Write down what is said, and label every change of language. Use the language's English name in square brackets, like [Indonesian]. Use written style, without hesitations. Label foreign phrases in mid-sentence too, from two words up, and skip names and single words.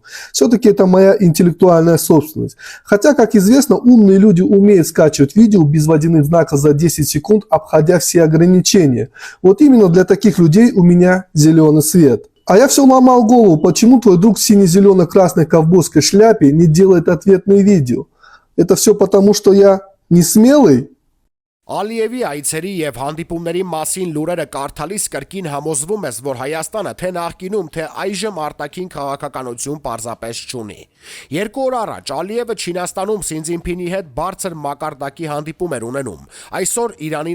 [Russian] Все-таки это моя интеллектуальная собственность. Хотя, как известно, умные люди умеют скачивать видео без водяных знаков за 10 секунд, обходя все ограничения. Вот именно для таких людей у меня зеленый свет. А я все ломал голову, почему твой друг в сине-зелено-красной ковбойской шляпе не делает ответные видео. Это все потому, что я не смелый? [Armenian] Ալիևի այցերի եւ հանդիպումների մասին լուրերը կարդալիս կրկին համոզվում ես, որ Հայաստանը թե նախկինում, թե այժմ արտաքին քաղաքականություն պարզապես չունի։ 2 օր առաջ Ալիևը Չինաստանում Սինձինփինի հետ բարձր մակարդակի հանդիպում էր ունենում։ Այսօր Իրանի